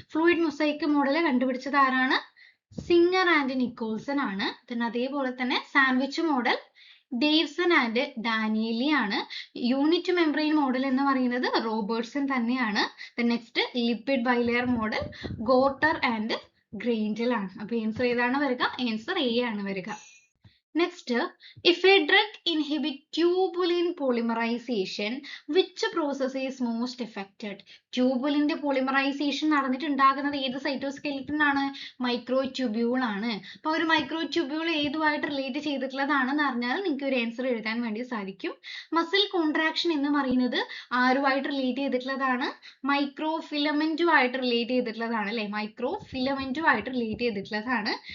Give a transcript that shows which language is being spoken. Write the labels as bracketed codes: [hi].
[ml] Fluid mosaic model കണ്ടുപിടിച്ചത് ആരാണ്? Singer and Nicholson ആണ്. അതേപോലെ തന്നെ സാൻഡ്വിച്ച് മോഡൽ ഡേവ്സൺ ആൻഡ് ഡാനിയലി ആണ്. യൂണിറ്റ് മെംബ്രെയിൻ മോഡൽ എന്ന് പറയുന്നത് റോബർട്ട്സൺ തന്നെയാണ്. Next lipid bilayer model ഗോട്ടർ and ഗ്രേഞ്ചൽ ആണ്. അപ്പൊ ആൻസർ ഏതാണ് വരിക? ആൻസർ എ ആണ് വരിക. [en] Next, if a drug inhibit tubulin polymerization, which process is most affected? [ml] ട്യൂബുലിന്റെ polymerisation നടന്നിട്ടുണ്ടാകുന്നത് ഏത് സൈറ്റോസ്കെലിറ്റൻ ആണ്? മൈക്രോ ട്യൂബ്യൂൾ ആണ്. അപ്പൊ ഒരു മൈക്രോ ട്യൂബ്യൂൾ ഏതുമായിട്ട് റിലേറ്റ് ചെയ്തിട്ടുള്ളതാണെന്ന് അറിഞ്ഞാൽ നിങ്ങൾക്ക് ഒരു ആൻസർ എഴുതാൻ വേണ്ടി സാധിക്കും. മസിൽ കോൺട്രാക്ഷൻ എന്ന് പറയുന്നത് ആരുമായിട്ട് റിലേറ്റ് ചെയ്തിട്ടുള്ളതാണ്? മൈക്രോ ഫിലമെന്റുമായിട്ട് റിലേറ്റ് ചെയ്തിട്ടുള്ളതാണ് അല്ലെ? മൈക്രോ ഫിലമെന്റുമായിട്ട് റിലേറ്റ് ചെയ്തിട്ടുള്ളതാണ്.